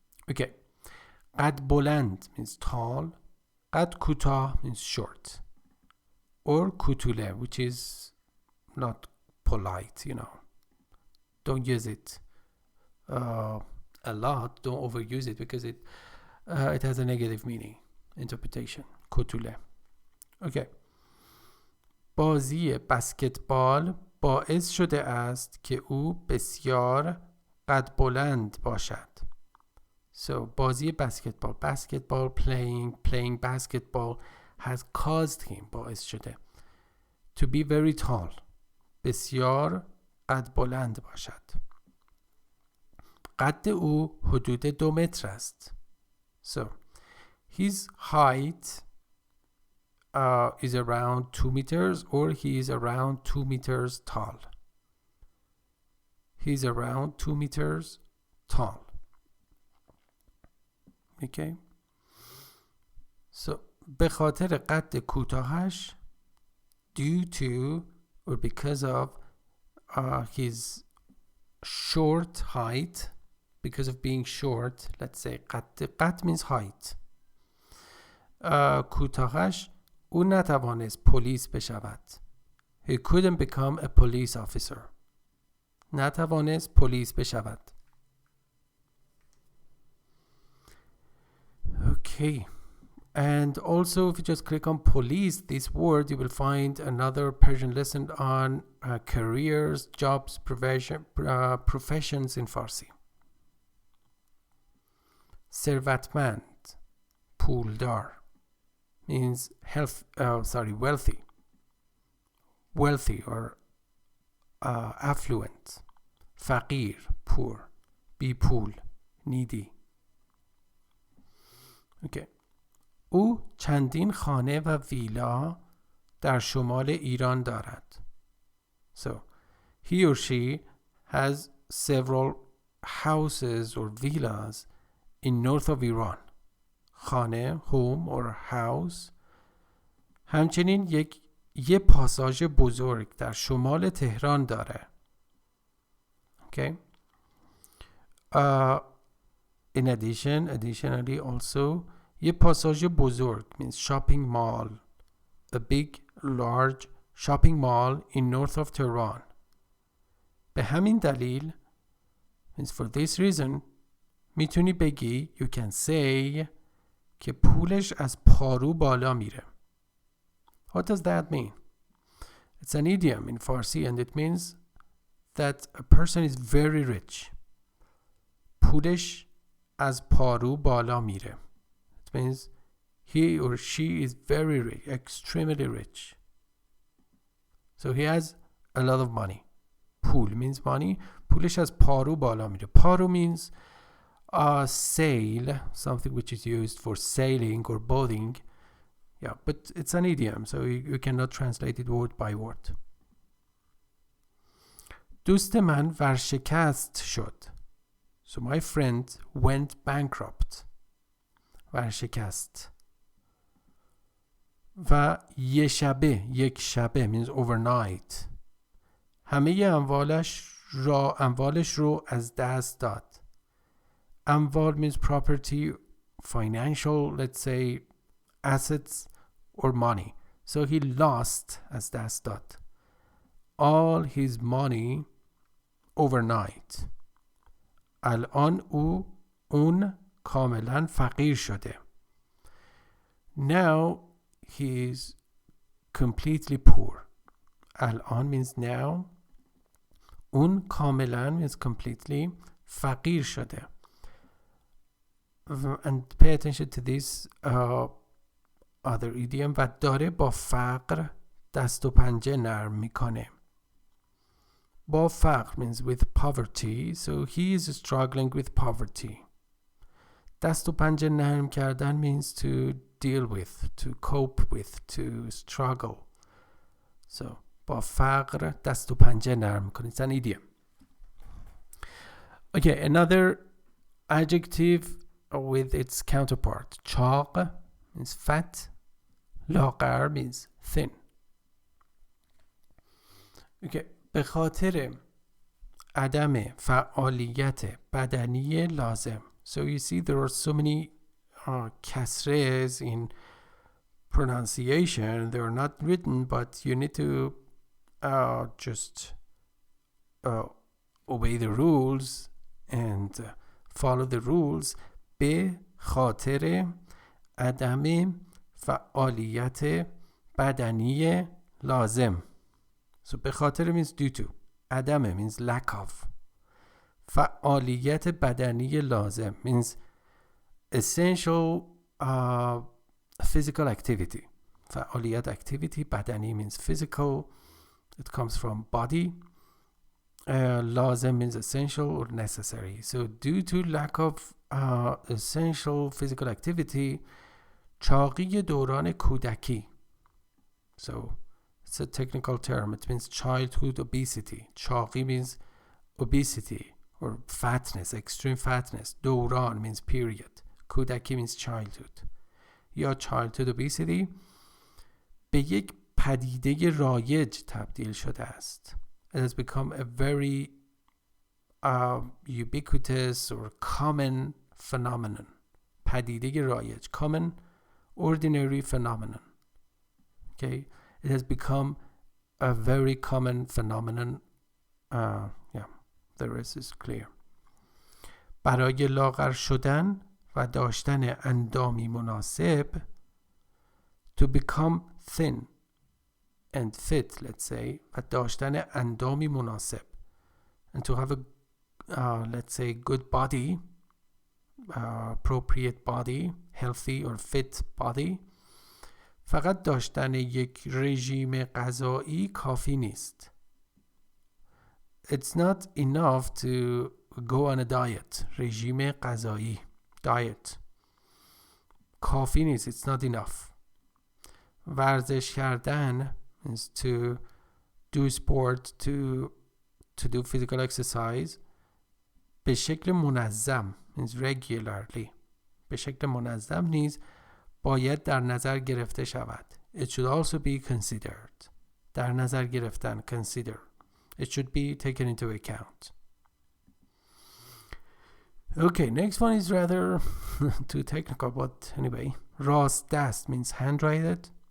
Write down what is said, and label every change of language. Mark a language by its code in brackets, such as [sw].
[en] Okay. قد بلند means tall. قد کوتاه means short. Or کوتوله, which is not polite, you know. Don't use it a lot. Don't overuse it because it has a negative meaning. Interpretation. کوتوله. Okay. [fa] بازی بسکتبال باعث شده است که او بسیار قد بلند باشد. [en] So بازی basketball playing basketball has caused him [fa] باعث شده [en] to be very tall. [fa] بسیار قد بلند باشد. قد او حدود 2 متر است. [en] So his height is around 2 meters or he is around 2 meters tall. He's around 2 meters tall. Okay. So [fa] به خاطر قد کوتاهش [en] due to or because of his short height, because of being short, let's say قد means height. [fa] کوتاهش او نتوانست پلیس بشود. [en] He couldn't become a police officer. [fa] نتوانست پلیس بشود. [en] Okay. And also if you just click on police, this word, you will find another Persian lesson on careers, jobs, professions in Farsi. ثروتمند, پولدار means wealthy. Wealthy or affluent. فقیر, poor. بی پول, needy. Okay. [fa] او چندین خانه و ویلا در شمال ایران دارد. [en] So he or she has several houses or villas in north of Iran. خانه, home or house. [fa] همچنین یه پاساژ بزرگ در شمال تهران داره. [en] Okay. Additionally also [fa] یه پاساژ بزرگ [en] means shopping mall. A big large shopping mall in north of Tehran. [fa] به همین دلیل [en] means for this reason [fa] میتونی بگی [en] you can say [fa] که پولش از پارو بالا میره. [en] What does that mean? It's an idiom in Farsi and it means that a person is very rich. [fa] پولش از پارو بالا میره. [en] It means he or she is very rich, extremely rich. So he has a lot of money. پول means money. [fa] پولش از پارو بالا میره. [en] پارو means sail, something which is used for sailing or boating. Yeah, but it's an idiom, so you cannot translate it word by word. [fa] دوست من ورشکست شد. [en] So my friend went bankrupt. [fa] ورشکست. و یک شبه [en] means overnight. [fa] همه اموالش رو از دست داد. [en] اموال means property, financial, let's say assets or money. So he lost [fa] از دست داد. [en] All his money overnight. [fa] الان اون کاملا فقیر شده. [en] Now he is completely poor. الان means now. اون کاملا means completely. [fa] فقیر شده. [en] And pay attention to this other idiom. [fa] و داره با فقر دست و پنجه نرم میکنه. [en] با فقر means with poverty. So he is struggling with poverty. دست و پنجه نرم کردن means to deal with, to cope with, to struggle. [fa] So با فقر دست و پنجه نرم میکنه. [en] It's an idiom. Okay, another adjective with its counterpart. چاق means fat. لاغر means thin. [fa] Okay, به خاطر عدم فعالیت بدنی لازم. [en] So you see there are so many kasres in pronunciation. They are not written, but you need to just obey the rules and follow the rules. [fa] به خاطر عدم فعالیت بدنی لازم. [en] So به خاطر means due to. عدم means lack of. فعالیت بدنی لازم means essential physical activity. فعالیت activity. بدنی means physical. It comes from body. لازم means essential or necessary. So due to lack of essential physical activity, [fa] چاقی دوران کودکی. [en] So it's a technical term. It means childhood obesity. چاقی means obesity or fatness, extreme fatness. دوران means period. کودکی means childhood. [fa] یا childhood obesity به یک پدیده رایج تبدیل شده است. [en] It has become a very ubiquitous or common phenomenon. پدیده رایج. Common, ordinary phenomenon. Okay, it has become a very common phenomenon. Yeah, the rest is clear. [fa] برای لاغر شدن و داشتن اندامی مناسب, [en] to become thin and fit, let's say, [fa] و داشتن اندامی مناسب, [en] and to have a let's say good body, appropriate body, healthy or fit body, [fa] فقط داشتن یک رژیم غذایی کافی نیست. [en] It's not enough to go on a diet. رژیم غذایی, diet. [fa] کافی نیست. [en] It's not enough. ورزش کردن is to do sport, to do physical exercise [fa] به شکل منظم [en] means regularly. [fa] به شکل منظم نیز باید در نظر گرفته شود. [en] It should also be considered. در نظر گرفتن, consider. It should be taken into account. Okay, next one is rather too technical, but anyway. راست دست means hand-rated.